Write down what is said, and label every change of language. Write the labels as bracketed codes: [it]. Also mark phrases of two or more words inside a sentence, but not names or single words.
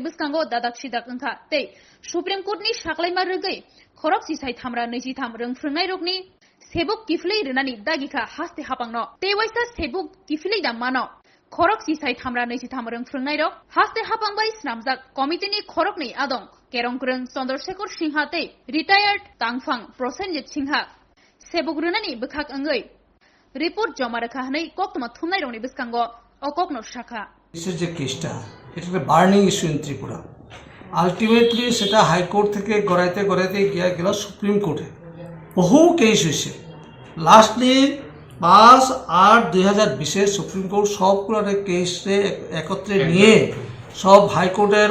[trp] बिस्कांगो दादाक सिदाक ओंखा तै सुप्रीम कोर्टनि साक्लायमा रोगै खरक चिसाइ थामरा 23 रोंफ्रोंनाय रगनि सेबुक किफलि रनानि दागिखा हास्ते हापांनो तेवाइसा सेबुक किफलि दा मानो खरक चिसाइ थामरा 23 रोंफ्रोंनाय रग हास्ते हापांबाय स्नामजाक कमिटिनि खरकनि आदं केरंक्रं चन्द्रशेखर सिंहा तै रिटायार्ड तांफां प्रसेनजित सिंहा सेबुक रनानि बखाक अंगै रिपोर्ट जमा रखा हनै कक्तमा थुमनाय रंनि बिस्कांगो अककनो शाखा [bn] ইস্যুর যে কেসটা এটা একটা [en] burning issue in Tripura [bn] আলটিমেটলি সেটা হাইকোর্ট থেকে গড়াইতে গড়াইতে গিয়া গেল সুপ্রিম কোর্টে বহু কেস হয়েছে লাস্টলি 5/8/2020 সুপ্রিম কোর্ট সবগুলো কেসে একত্রে নিয়ে সব হাইকোর্টের